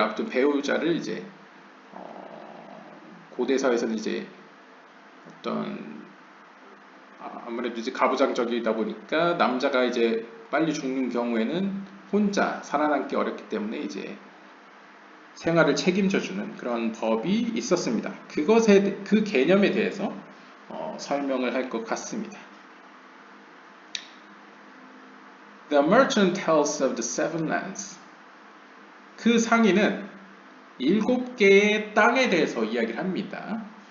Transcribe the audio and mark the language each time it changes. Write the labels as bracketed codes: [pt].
[ko] 아무튼 배우자를 이제 고대 사회에서는 이제 어떤 아무래도 이제 가부장적이다 보니까 남자가 이제 빨리 죽는 경우에는 혼자 살아남기 어렵기 때문에 이제 생활을 책임져주는 그런 법이 있었습니다. 그 개념에 대해서 설명을 할 것 같습니다. [en] The merchant tells of the seven lands. [ko] 그 상인은 7개의 땅에 대해서 이야기를 합니다.